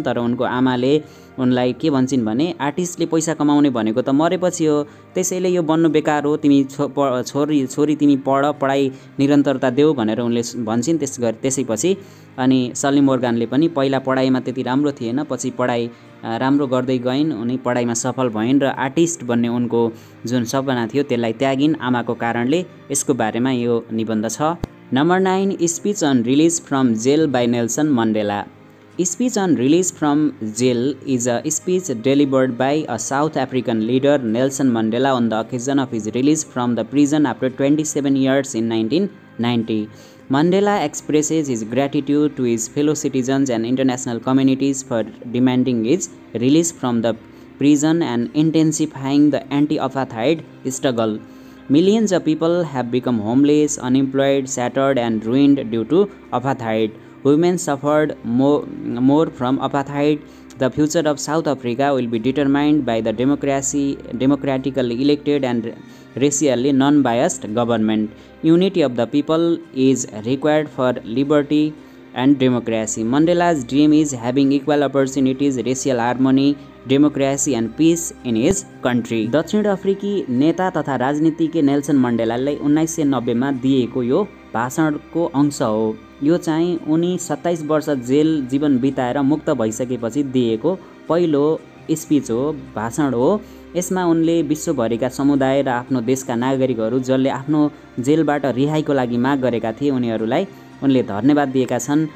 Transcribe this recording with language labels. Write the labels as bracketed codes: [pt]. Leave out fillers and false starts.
[ne] तर उनको आमाले उनलाई के भन्छन् भने आर्टिस्टले पैसा कमाउने भनेको त मरेपछि हो, त्यसैले यो बन्नु बेकार हो, तिमी छोरी तिमी पढाइ निरन्तरता देऊ भनेर उनले भन्छन्। त्यसैपछि अनि सल्ली मोर्गानले पनि पहिला पढाइमा त्यति राम्रो थिएन, पछि पढाइ राम्रो गर्दै गइन्, उनी पढाइमा सफल भइन् र आर्टिस्ट बन्ने उनको जुन सपना थियो त्यसलाई त्यागिन् आमाको कारणले। यसको बारेमा यो निबन्ध छ। [en] Number 9, speech on release from jail by Nelson Mandela. Speech on release from jail is a speech delivered by a South African leader Nelson Mandela on the occasion of his release from the prison after 27 years in 1990. Mandela expresses his gratitude to his fellow citizens and international communities for demanding his release from the prison and intensifying the anti-apartheid struggle. Millions of people have become homeless, unemployed, shattered and ruined due to apartheid. Women suffered more from apartheid. The future of South Africa will be determined by the democratically elected and racially non-biased government. Unity of the people is required for liberty and democracy. Mandela's dream is having equal opportunities, racial harmony, democracy and peace in his country. [ne] दक्षिण अफ्रिकी नेता तथा राजनीतिज्ञ Nelson मण्डेलालाई 1990 मा दिएको यो भाषणको अंश हो। यो चाहिँ उनी 27 वर्ष जेल जीवन बिताएर मुक्त भइसकेपछि दिएको पहिलो स्पीच हो, भाषण हो। यसमा उनले विश्वभरिका समुदाय र आफ्नो देशका नागरिकहरू जसले आफ्नो जेलबाट रिहाईको लागि माग गरेका थिए उनीहरूलाई उनले धन्यवाद दिएका छन्।